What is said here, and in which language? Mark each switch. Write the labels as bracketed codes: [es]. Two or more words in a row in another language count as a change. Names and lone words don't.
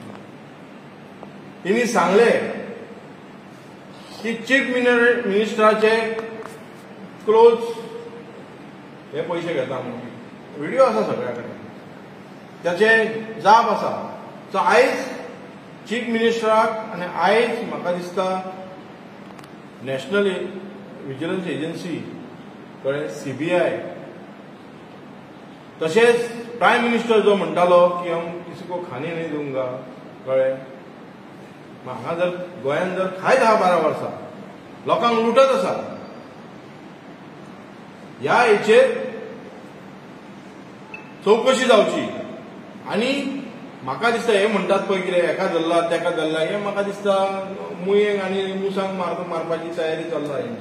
[kok] तिणी सांगलें की चीफ मिनिस्टराचे क्लोज हे पयशे घेता म्हणून व्हिडिओ आसा सगळ्या कडेन, त्याचे जाप आसा. सो आयज चीफ मिनिस्टराक आनी आयज म्हाका दिसता नॅशनल विजिलन्स एजन्सी, कळ्ळें, CBI, तशेंच [en] prime minister [kok] जो म्हणटालो की [hi] हम किसी को खाने नहीं दूंगा, [kok] कळ्ळें. हांगा जर गोंयांत जर खाय 10-12 वर्सां लोकांक लुटत आसा, ह्या हेचेर चवकशी जावची. आनी म्हाका दिसता हे म्हणटात पळय कितें हेका धरला तेका धरला, हे म्हाका दिसता मुयेंक आनी मुसांक मारपाची तयारी चल्ला हेंची.